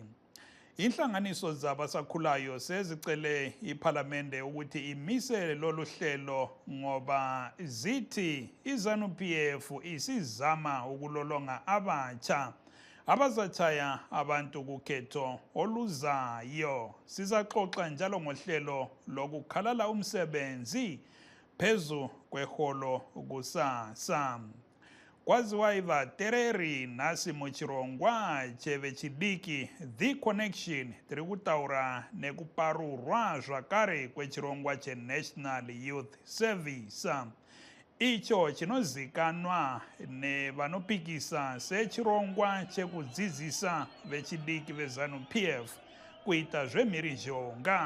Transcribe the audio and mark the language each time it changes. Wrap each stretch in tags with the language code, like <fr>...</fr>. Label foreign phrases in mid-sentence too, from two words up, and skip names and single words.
<nd>Inhlanganiso zabasakhulayo sezicele iParliamente ukuthi imise lolu hlelo ngoba zithi iZANU-PF isizama ukulolonga abatsha abazachaya abantu kukhetho oluzayo. Sizaxoxa njalo ngohlelo lokukhalala umsebenzi phezu kweholo kusasa.</nd> <sn>Kwaziwa ivatereri nasi muchirongwa cheve chidiki The Connection tiri kutaura nekuparurwa zvakare kwechirongwa cheNational Youth Service. Icho chinozikanwa nevanopikisa sechirongwa chekudzidzisa vechidiki veZANU-PF kuita zvemhirizhonga.</sn>